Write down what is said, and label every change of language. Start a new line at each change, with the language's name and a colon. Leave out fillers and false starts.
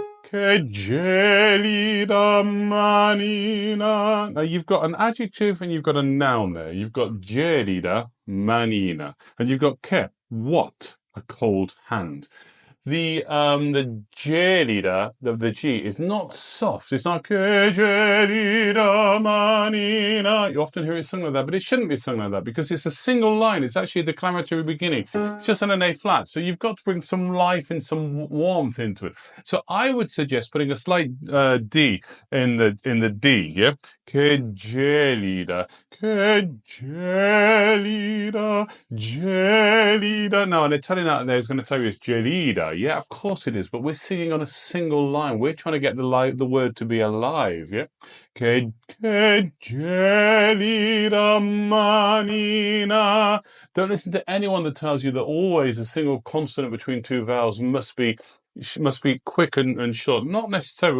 Italian: Che gelida manina.
English: Now, you've got an adjective and you've got a noun there. You've got gelida manina. And you've got che, what? A cold hand. The gelida of the G is not soft. It's not
Italian: che gelida manina.
English: You often hear it sung like that, but it shouldn't be sung like that because it's a single line. It's actually a declamatory beginning. It's just on an A flat. So you've got to bring some life and some warmth into it. So I would suggest putting a slight D in the D, yeah?
Italian: Che gelida, che gelida, gelida.
English: Now, an Italian out there is going to tell you it's gelida. Yeah, of course it is, but we're singing on a single line. We're trying to get the word to be alive, yeah?
Italian: Che gelida manina.
English: Don't listen to anyone that tells you that always a single consonant between two vowels must be quick and short. Not necessarily.